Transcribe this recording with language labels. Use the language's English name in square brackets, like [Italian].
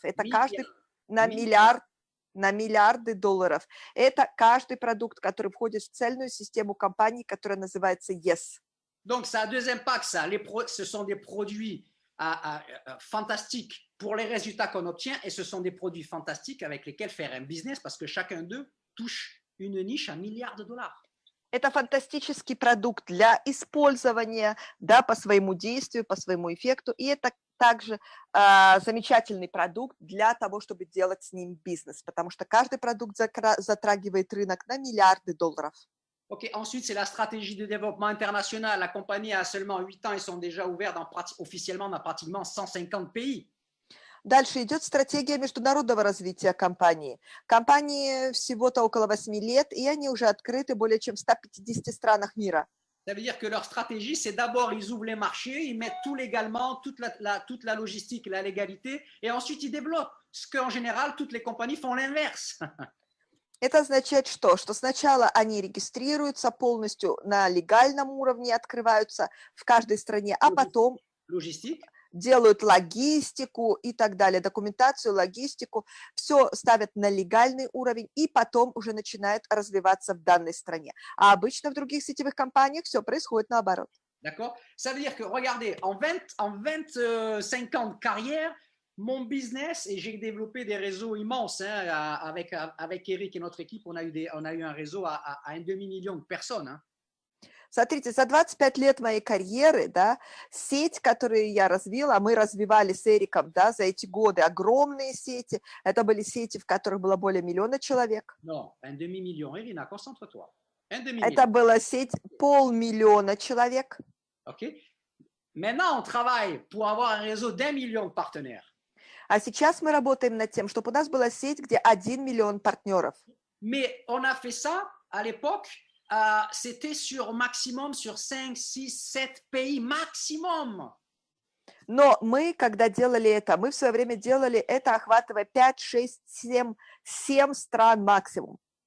[Russian] Это каждый на миллиарды долларов. Это каждый продукт, который входит в цельную систему компаний, которая называется YES. [French] Donc, ça a deux impacts. Ce sont des produits fantastiques pour les résultats qu'on obtient et ce sont des produits fantastiques avec lesquels faire un business parce que chacun d'eux touche une niche à milliards de dollars. [Russian] Это фантастический продукт для использования, да, по своему действию, по своему эффекту. И это также замечательный продукт для того, чтобы делать с ним бизнес, потому что каждый продукт затрагивает рынок на миллиарды долларов. [French] Ok, ensuite, c'est la stratégie de développement international. La compagnie a seulement 8 ans, ils sont déjà ouverts officiellement dans pratiquement 150 pays. [Russian] Дальше идет стратегия международного развития компании. Компании всего-то около 8 лет, и они уже открыты более чем в 150 странах мира. [French] Ça veut dire que leur stratégie, c'est d'abord, ils ouvrent les marchés, ils mettent tout légalement, toute la logistique, la légalité, et ensuite ils développent. Ce qu'en général, toutes les compagnies font l'inverse. [Russian] Это означает что? Что сначала они регистрируются полностью на легальном уровне, открываются в каждой стране, а потом делают логистику и так далее, документацию, логистику, все ставят на легальный уровень и потом уже начинают развиваться в данной стране. А обычно в других сетевых компаниях все происходит наоборот. [French] D'accord? Ça veut dire que, regardez, en 25 ans de carrière, mon business, et j'ai développé des réseaux immenses, hein, avec Eric et notre équipe, on a eu un réseau à un demi-million de personnes. Hein. [Russian] Смотрите, за 25 лет моей карьеры, да, сеть, которую я развила, мы развивали с Эриком, да, за эти годы огромные сети, это были сети, в которых было более 1 миллиона человек. [French] Non, un demi-million, Irina, concentre-toi. [Russian] Это была сеть 500 000 человек. Ok. [French] Maintenant, on travaille pour avoir un réseau d'1 million de partenaires. [Russian] А сейчас мы работаем над тем, чтобы у нас была сеть, где 1 миллион партнеров. [French] Mais on a fait ça à l'époque, c'était sur maximum sur 5, 6, 7 pays maximum. [Russian] Но мы, когда делали это, мы в свое время делали это, охватывая 5, 6, 7 стран максимум.